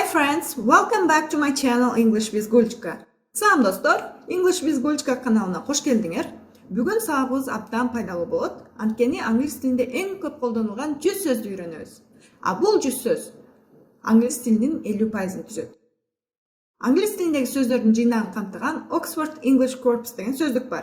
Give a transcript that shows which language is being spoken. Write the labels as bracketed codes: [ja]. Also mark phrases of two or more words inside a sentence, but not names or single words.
[en] friends, welcome back to my channel English with Gulchka. [ky] Салам достор, English with Gulchka каналына кош келдиңер. Бүгүн сабагыбыз абдан пайдалуу болот. Анткени англис тилинде эң көп колдонулган 100 сөздү үйрөнөбүз. А бул 100 сөз англис тилинин 50%-ын түзөт. Англис тилиндеги сөздөрдүн жыйнагын камтыган Oxford English Corpus деген сөздүк бар.